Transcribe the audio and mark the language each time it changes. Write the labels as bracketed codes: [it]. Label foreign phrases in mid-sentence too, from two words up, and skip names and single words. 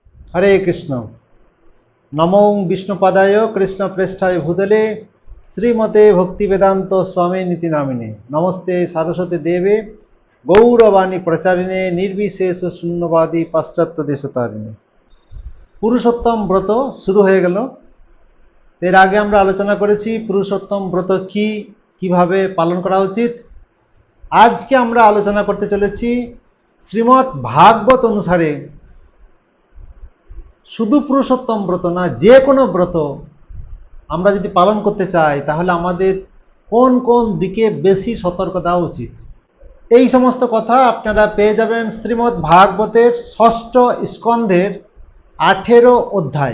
[sa] हरे कृष्ण। नमो विष्णुपदाय कृष्ण प्रेष्ठाय भूतले श्रीमते भक्तिवेदांत स्वामी नीति नामिने नमस्ते सरस्वती देवे गौरवाणी प्रचारिणे निर्विशेष शून्यवादी पाश्चात्य देशतारिणे। [bn] পুরুষোত্তম ব্রত শুরু হয়ে গেল। এর আগে আমরা আলোচনা করেছি পুরুষোত্তম ব্রত কি, কিভাবে পালন করা উচিত। আজকে আমরা আলোচনা করতে চলেছি শ্রীমদ্ ভাগবত অনুসারে শুধু পুরুষোত্তম ব্রত না, যে কোনো ব্রত আমরা যদি পালন করতে চাই তাহলে আমাদের কোন কোন দিকে বেশি সতর্ক দেওয়া উচিত, এই সমস্ত কথা আপনারা পেয়ে যাবেন শ্রীমদ্ ভাগবতের ষষ্ঠ স্কন্ধের 18 অধ্যায়।